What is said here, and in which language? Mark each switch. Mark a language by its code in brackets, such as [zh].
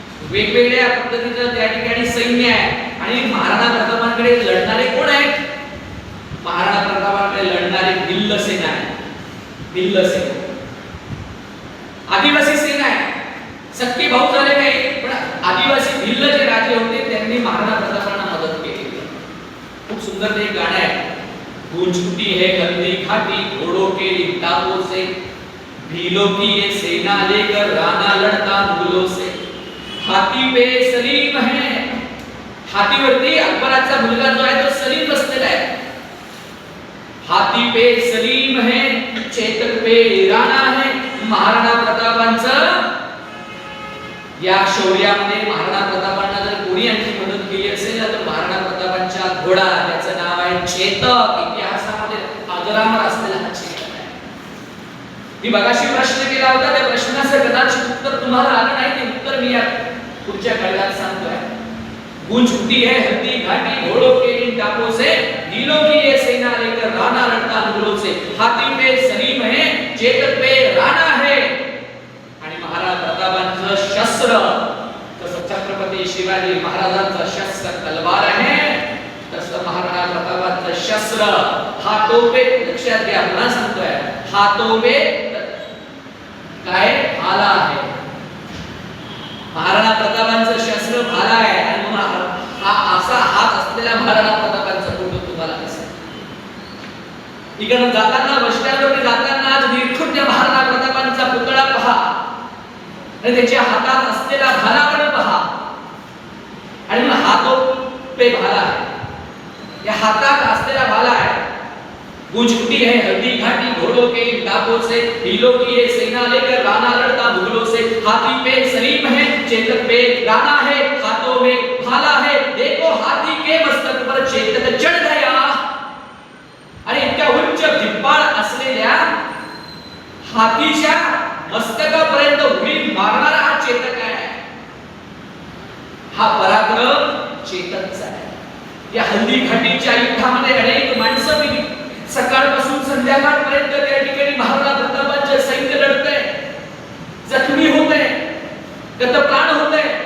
[mr] वेगवेगळ्या पद्धतीचं त्या ठिकाणी सैन्य आहे. आणि महाराणा प्रतापांकडे लढणारे कोण आहेत? महाराणा प्रतापांकडे लढणारे भिल्ल सेना आहे. भिल्ल सेना, आदिवासी सेना आहे. सक्के भाऊ झाले नाही, पण आदिवासी भिल्ल जे राजे होते त्यांनी महाराणा प्रतापांना मदत केली. खूप सुंदर ते गाणं आहे, [hi] गूंज उठी है हल्दी घाटी, घोड़ों के टापों से, भीलों की ये सेना लेकर राणा लड़ता मुगलों से, हाथी पे सलीम है. [mr] हातीवरती अकबराचा मुलगा जो आहे तो सलीम बसलेला आहे. [hi] हाथी पे सलीम है, चेतक पे राणा है. [mr] महाराणा प्रतापांचं या शौर्यामध्ये महाराणा प्रतापांना जर कोणी आणखी मदत केली असेल तर महाराणा प्रतापांच्या घोडा, त्याचं नाव आहे चेतक. इतिहासामध्ये अजरामर असलेला हा चेतक आहे. मी मगाशी प्रश्न केला होता, त्या प्रश्नाचं कदाचित उत्तर तुम्हाला आलं नाही, ते उत्तर मी या पुढच्या काळात सांगतोय. [hi] गूंज उठी है हल्दी घाटी, घोड़ों के इन टापों से, नीलों की ये सेना लेकर राणा लड़ता मुगलों से, हाथी पे सलीम है, चेतक पे राणा है. [mr] आणि महाराणा प्रतापांचं शस्त्र, तसं छत्रपती शिवाजी महाराजांचं शस्त्र तलवार आहे, तसं महाराणा प्रतापांचं शस्त्र [hi] हाथों पे, [mr] लक्षात घ्या, पुन्हा सांगतोय, हाथों पे काय भाला आहे. महाराणा प्रतापांचं शस्त्र भाला आहे. आणि हा असा हात असलेला महाराणा प्रतापांचा फोटो तुम्हाला दिसेल. इकडे जाताना, बस स्टँडवर जाताना आज निरखुन महाराणा प्रतापांचा पुतळा पहा आणि त्याच्या हातात असलेला भाला पण पहा. आणि [hi] हातों पे [mr] भाला आहे. या हातात असलेला भाला [hi] है, गूंज उठी है हल्दी घाटी घोड़ों के टापों से, ढीलों की ये सेना लेकर राणा लड़ता मुगलों से। हाथी पे सलीम है, चेतक पे राणा है, हाथों में भाला है, देखो हाथी के मस्तक पर चेतक चढ़ गया। [mr] आणि इतक्या उंच धिप्पाड असलेल्या हातीच्या मस्तकापर्यंत उडी मारणारा हा चेतक आहे। हा पराक्रम चेतकचा आहे। या हल्दी घाटीच्या युद्धामध्ये अनेक माणसं मिली, सकाळपासून संध्याकाळपर्यंत त्या ठिकाणी महाराणा प्रतापांचे सैन्य लढतंय, जखमी होतंय, गतप्राण होतंय।